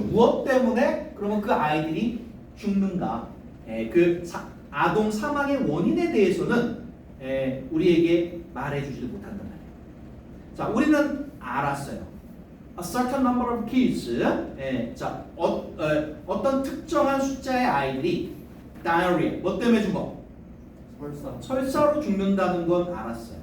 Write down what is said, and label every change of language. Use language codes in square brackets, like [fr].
[ko] 무엇 때문에 그러면 그 아이들이 죽는가? 아동 사망의 원인에 대해서는 우리에게 말해주지 못한단 말이에요. 자, 우리는 알았어요. [en] A certain number of kids. [ko] 자, 어떤 특정한 숫자의 아이들이 diarrhea 뭐 때문에 죽어? 설사로 죽는다는 건 알았어요.